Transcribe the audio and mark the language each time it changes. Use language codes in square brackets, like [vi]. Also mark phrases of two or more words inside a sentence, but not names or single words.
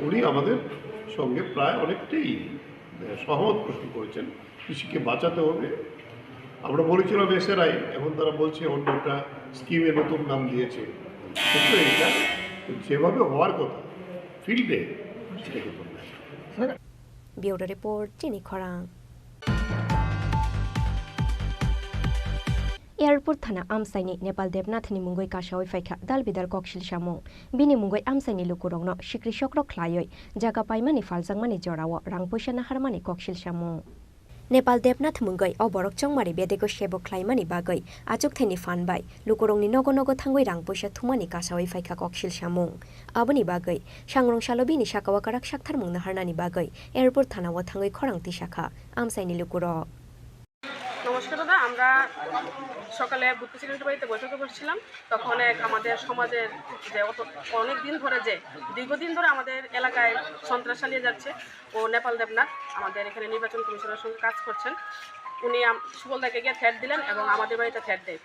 [bn] উনি আমাদের সঙ্গে প্রায় অনেকটাই সহমত পোষণ করেছেন। কৃষিকে বাঁচাতে হবে। আমরা বলেছিলাম এসআরআই, এখন তারা বলছে অন্য একটা স্কিমে নতুন নাম দিয়েছে, কিন্তু এটা যেভাবে হওয়ার কথা ফিল্ডে সেটাকে বলবে। [trp] ব্যুরো রিপোর্ট চিনি খরাং। एयरपोर्ट थाना आमसाइनि नेपाल देबनाथनि मुंगै कासावै फाइखा दालबिदार कक्सिल सामुं बिनि मुंगै आमसाइनि लुकुरंनो सिक्रि सक्र ख्लायै जागा पाइमानि फालजांमानि जराव रां पैसा नाहारमानि कक्सिल सामुं नेपाल देबनाथ मुंगै अबरक चंमारि बेदेगो सेबक ख्लाइमानि बागै आचुकथेनि फानबाय लुकुरंनि नगो नगो थांगै रां पैसा थुमानि कासावै फाइखा कक्सिल सामुं आबोनि बागै सांग्रं सालबिनि साकावा काराक साक्थार मुं नाहारनानि बागै एयरपोर्ट थानाव थांगै खरांति शाखा आमसाइनि लुकुरक। [bn] নমস্কার দাদা, আমরা সকালে বুথ প্রেসিডেন্টের বাড়িতে বৈঠকে বসছিলাম। তখন আমাদের সমাজের যে অনেক দিন ধরে যে দীর্ঘদিন ধরে আমাদের এলাকায় সন্ত্রাস চালিয়ে যাচ্ছে ও নেপাল দেবনাথ আমাদের এখানে নির্বাচন কমিশনের সঙ্গে কাজ করছেন। উনি সুবলদাকে গিয়ে থ্রেট দিলেন এবং আমাদের বাড়িতে থ্রেট দেয়।